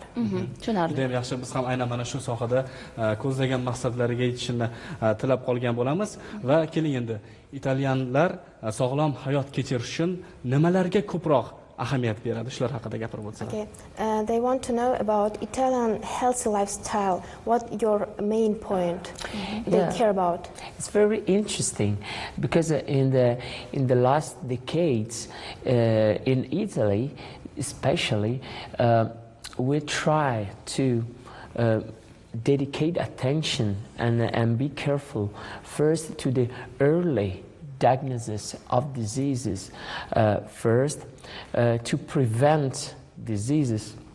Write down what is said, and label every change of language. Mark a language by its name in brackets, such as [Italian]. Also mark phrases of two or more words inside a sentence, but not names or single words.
[Uzbek] Tushunarli. Juda ham yaxshi, biz ham aynan mana shu sohada ko'zlagan maqsadlariga yetishini tilab qolgan bo'lamiz va keling endi italyanlar sog'lom hayot kechirish uchun nimalarga ko'proq ahamiyat beradi, shular haqida gapirib o'tsalar. [English] Okay. They want to know about Italian healthy lifestyle. What your main point they care about? It's very interesting because in the last decades in Italy, especially, we try to dedicate attention and be careful first to the early diagnosis of diseases, first to prevent diseases,